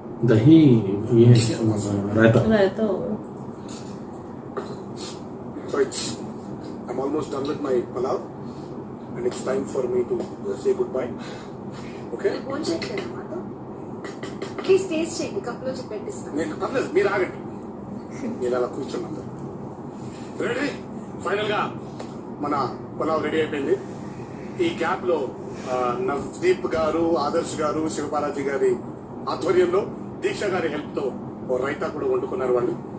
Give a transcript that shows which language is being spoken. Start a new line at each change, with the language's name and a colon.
Hindi: दही ये है क्या मतलब रायता रहता होगा
English: So I'm almost done with my palav and it's time for me to say goodbye. Okay?
Telugu: Phone చేయట్లేదు మాతో ప్లీజ్ టేస్ట్ చేయండి కప్లో పెట్టిస్తాను నేను పర్లేదు మీరు ఆగండి. మీరు అలా కూర్చున్నారు. రెడీ. ఫైనల్ గా మన పలావ్ రెడీ అయిపోయింది. ఈ గ్యాప్ లో నవదీప్ గారు, ఆదర్శ్ గారు, శివబాలాజీ గారి ఆధ్వర్యంలో దీక్ష గారి హెల్ప్ తో ఓ రైతా కూడా వండుకున్నారు వాళ్ళు.